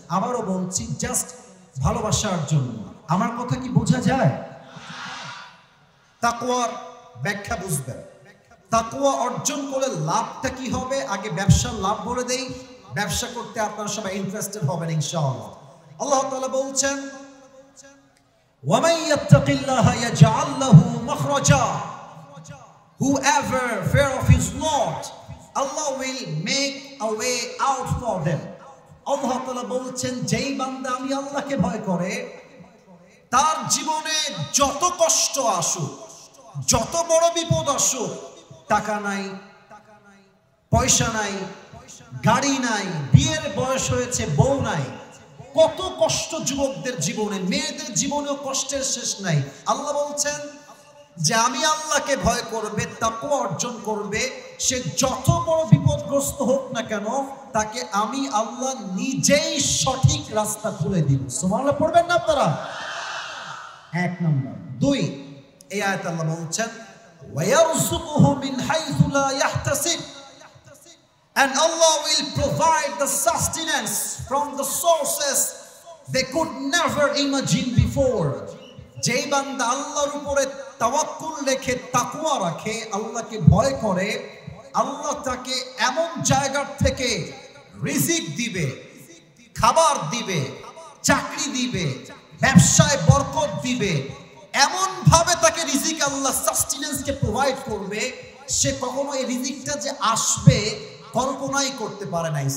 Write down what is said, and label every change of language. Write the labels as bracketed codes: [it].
[bn] আবারও বলছি, জাস্ট ভালোবাসার জন্য। আমার কথা কি বোঝা যায়? তাকওয়ার ব্যাখ্যা বুঝবেন। তাকওয়া অর্জন করলে লাভটা কি হবে, আগে ব্যবসার লাভ বলে দেই। ব্যবসা করতে আপনারা সবাই ইন্টারেস্টেড হবেন ইনশাআল্লাহ। আল্লাহ তাআলা বলছেন, [ar] وَمَن يَتَّقِ اللَّهَ يَجْعَل لَّهُ مَخْرَجًا, [en] whoever fear of his Lord, Allah will make a way out for them. [bn] আল্লাহ তাআলা বলছেন, যেই বান্দা আমি আল্লাহকে ভয় করে, তার জীবনে যত কষ্ট আসুক, যত বড় বিপদ আসুক, টাকা নাই, পয়সা নাই, গাড়ি নাই, বিয়ের বয়স হয়েছে, বউ নাই। কত কষ্ট যুবকদের জীবনে, মেয়েদের জীবনেও কষ্টের শেষ নাই। আল্লাহ বলছেন যে আমি আল্লাহকে ভয় করবে, তাকওয়া অর্জন করবে, সে যত বড় বিপদগ্রস্ত হোক না কেন, তাকে আমি আল্লাহ নিজেই সঠিক রাস্তা খুলে দিব। সুবহানাল্লাহ পড়বেন না আপনারা? এক নম্বর। দুই, এই আয়াত আল্লাহ বলছেন [ar] ওয়ায়ারযুকুহু মিন হাইথু লা ইয়াহতাসিব, [en] and Allah will provide the sustenance from the sources they could never imagine before. [bn] যেই বান্দা আল্লাহর উপরে তাওয়াক্কুল রেখে তাকওয়া রাখে, আল্লাহকে ভয় করে, আল্লাহ তাকে এমন জায়গা থেকে রিজিক দিবে, খাবার দিবে, চাকরি দিবে, ব্যবসায় বরকত দিবে, এমন ভাবে তাকে রিজিক আল্লাহ সাস্টেনেন্সকে প্রোভাইড করবে, সে কখনো এই রিজিকটা যে আসবে কল্পনাই করতে পারে নাই।